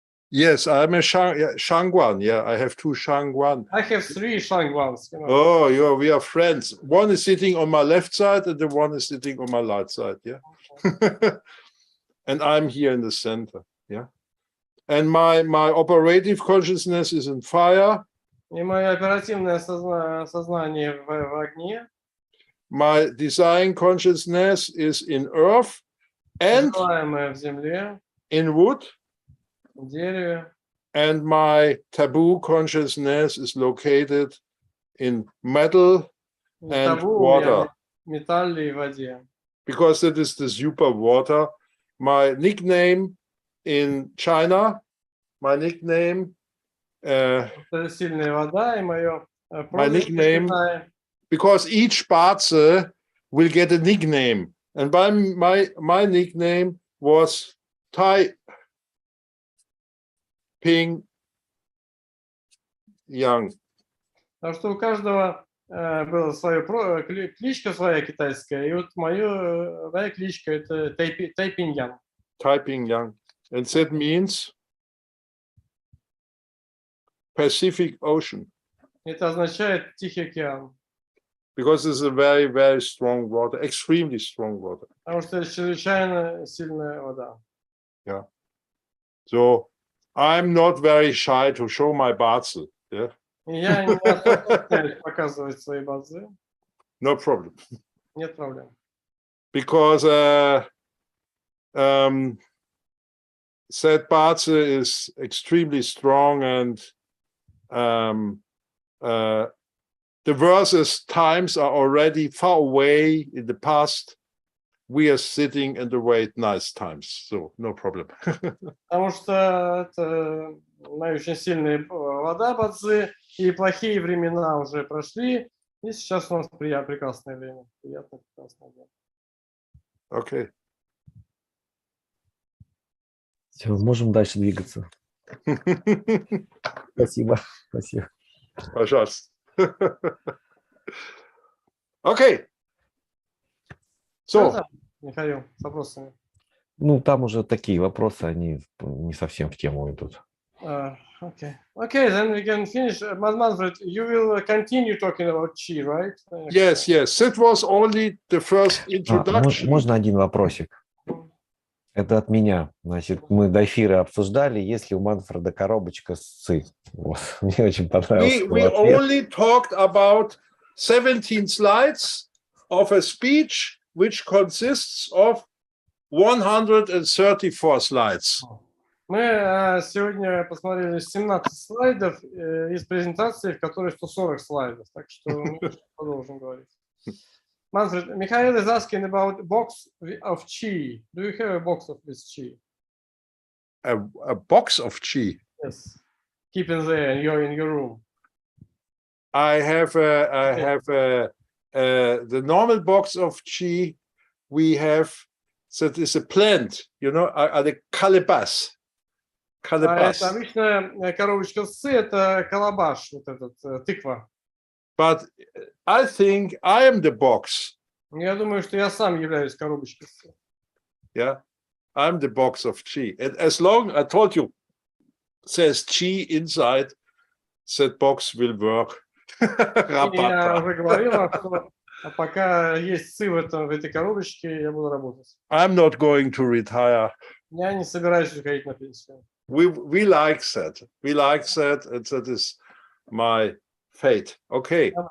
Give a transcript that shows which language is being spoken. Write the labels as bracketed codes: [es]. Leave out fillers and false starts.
[en] Yes, I'm a Shangguan. Yeah, I have 2 Shangguan. I have 3 Shangguans. You know. Oh, we are friends. One is sitting on my left side and the one is sitting on my right side. Yeah. And I'm here in the center. Yeah. And my operative consciousness is in fire. [ru] И мое оперативное сознание в огне. [en] My design consciousness is in earth and [ru] Желаемое в земле, [en] in wood. [ru] в дереве. [en] And my taboo consciousness is located in metal and water. [ru] В металле и воде. [en] Because that is the super water. My nickname in China, my nickname [ru] Сильная вода и мое [en] my nickname, because each ba-czы will get a nickname. And my nickname was Tai Ping Yang. [ru] Потому что у каждого была своя кличка своя китайская, и вот моя кличка это Тайпинь Ян. [en] Taiping Yang. And that means Pacific Ocean. [ru] Это означает Тихий океан. [en] Because it's a very, very strong water, extremely strong water. [ru] Потому что это чрезвычайно сильная вода. [en] Yeah. So I'm not very shy to show my ba-czы. Yeah. [ru] И я не особо показывать свои ба-цзы. [en] No problem. [ru] Нет проблем. [en] Because that ba-czы is extremely strong, and the verses times are already far away in the past. We are sitting in the wait nice times, so no problem. [ru] Потому что это очень сильная вода ба-цзы, и плохие времена уже прошли, и сейчас у нас прекрасное время. Приятное, прекрасное время. [en] Okay. [ru] Все, можем дальше двигаться. Спасибо. Спасибо. Пожалуйста. [en] Okay. So. [ru] Михаил, с вопросами. Ну, там уже такие вопросы, они не совсем в тему идут. [en] Okay. Okay, then we can finish. Manfred, you will continue talking about Qi, right? Yes, yes. That was only the first introduction. [ru] Можно один вопросик? Это от меня. Значит, мы до эфира обсуждали, есть ли у Манфреда коробочка с Ци. Вот. Мне очень понравился [en] We only talked about 17 slides of a speech which consists of 134 slides. [ru] Мы сегодня посмотрели 17 слайдов из презентации, в которой 140 слайдов. Так что мы продолжим говорить. [en] Manfred, Mikhail is asking about box of Qi. Do you have a box of this Qi? A box of Qi? Yes. Keep it there in your room. I have the normal box of Qi. We have, that is a plant, you know, the calabash. [ru] Это обычная коробочка с Ци, это калабаш, вот этот, тыква. [en] But I think I am the box. [ru] Я думаю, что я сам являюсь коробочкой с Ци. [en] Yeah, I'm the box of Qi. And as long, I told you, says Qi inside, that box will work. [ru] Я уже говорил, что пока есть Ци в этой коробочке, я буду работать. [en] I'm not going to retire. [ru] Я не собираюсь уходить на пенсию. [en] We like that. We like that, and that is my fate. Okay.